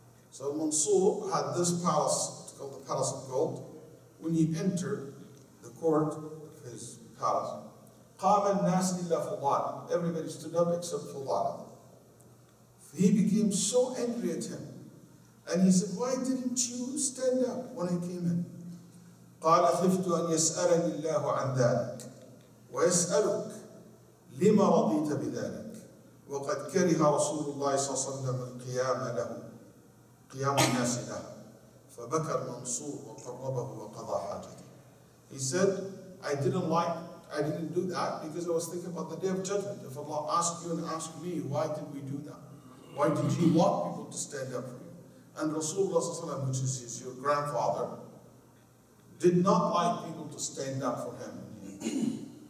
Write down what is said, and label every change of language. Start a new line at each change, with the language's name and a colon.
English: So Mansur had this palace, it's called the Palace of Gold. When he entered the court of his palace,
Arabic: قام الناس إلا فضالة.
English: Everybody stood up except Fudala. He became so angry at him. And he said, why didn't you stand up when I came in?
Arabic: قال خفت أن يسألني الله عن ذلك ويسألك لما رضيت بذلك وقد كره رسول الله صلى الله عليه وسلم القيام له قيام الناس له فبكى المنصور وقربه وقضى حاجته.
English: He said, I didn't do that because I was thinking about the day of judgment. If Allah asked you and asked me, why did we do that? Why did you want people to stand up for you? And Rasulullah, which is your grandfather, did not like people to stand up for him.